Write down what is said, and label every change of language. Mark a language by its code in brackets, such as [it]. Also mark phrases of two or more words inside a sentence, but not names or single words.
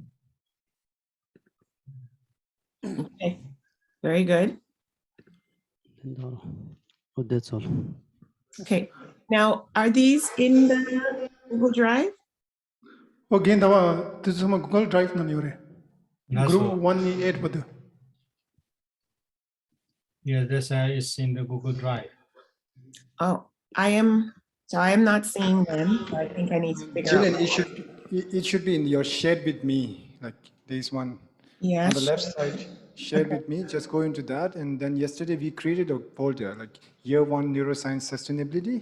[en] Okay, very good. Oh, that's all. Okay, now are these in the Google Drive? Again, this is my Google Drive na niore. Group 1E8 badu. Yeah, this is in the Google Drive. Oh, I am not seeing them. So I think I need to figure out. It should be in your shared with me, like this one. Yeah. On the left side, shared with me, just go into that. And then yesterday we created a folder, like year 1 neuroscience sustainability.